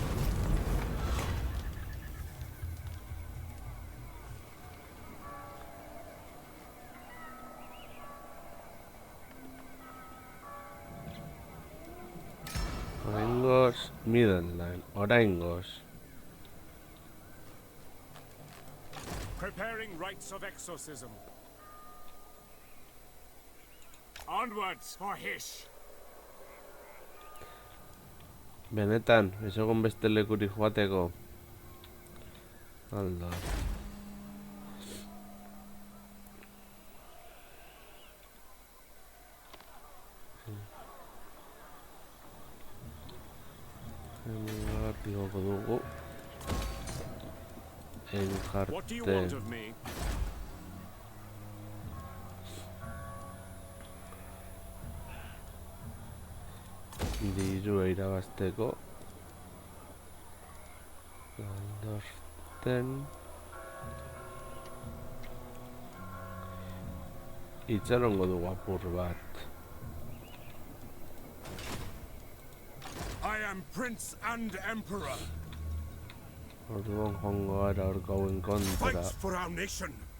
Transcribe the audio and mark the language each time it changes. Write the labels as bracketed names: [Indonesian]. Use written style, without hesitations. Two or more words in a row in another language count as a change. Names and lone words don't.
[Basque] Oraingoz, Midland, oraingoz. [English] Preparing rites of exorcism. Onwards for Hish. [Basque] Benetan, ez egon beste lekuri joateko. Alda. Igoko dugu. [English] What do you want of me? [Basque] Dirua irabazteko. Aldorten. Itxarongo dugu apur bat. [English] I am Prince and Emperor. [Basque] Orduan joango gara orko hauen kontra. [English] Fight for our nation.